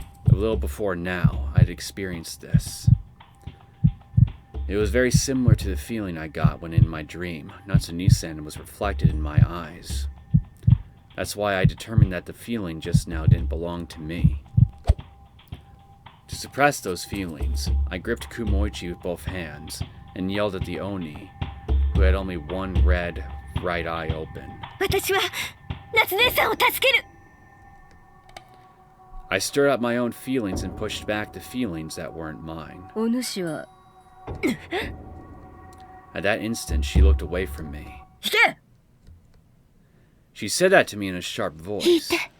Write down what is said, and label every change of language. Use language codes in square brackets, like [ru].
[en] A little before now, I'd experienced this. It was very similar to the feeling I got when in my dream, Natsune-san was reflected in my eyes. That's why I determined that the feeling just now didn't belong to me. To suppress those feelings, I gripped Kumoichi with both hands and yelled at the Oni, who had only one red right eye open. [ja] 私は夏姉さんを助ける [en] I stirred up my own feelings and pushed back the feelings that weren't mine. [ja] お主は [en] At that instant, she looked away from me. [ja] 引け [en] She said that to me in a sharp voice.